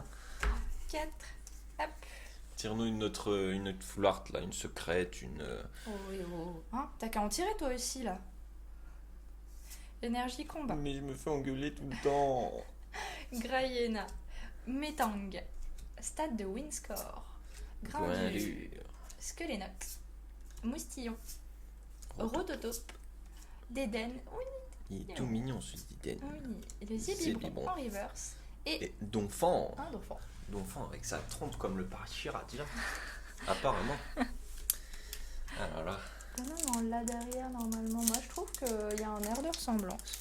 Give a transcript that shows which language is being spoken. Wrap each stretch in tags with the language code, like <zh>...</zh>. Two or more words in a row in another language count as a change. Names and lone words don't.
<fr>4. Hop. Tire-nous une autre full art là, une secrète, une. Oh, oui, oh. Hein, t'as qu'à en tirer toi aussi là. Énergie combat. Mais je me fais engueuler tout le temps. Grayena. Metang. Stade de Windscore. Grindure. Grindure. Skelenox. Moustillon. Rototope. Déden. Oui, Il est tout mignon ce Diden. oui. Et le C'est Zébibron bon. en reverse. Et Et Donphan. un dauphin. Donphan avec sa trompe comme le Pachiraja. Apparemment. Ah là là. Ah non, on l'a derrière normalement. Moi je trouve qu'il y a un air de ressemblance.</fr>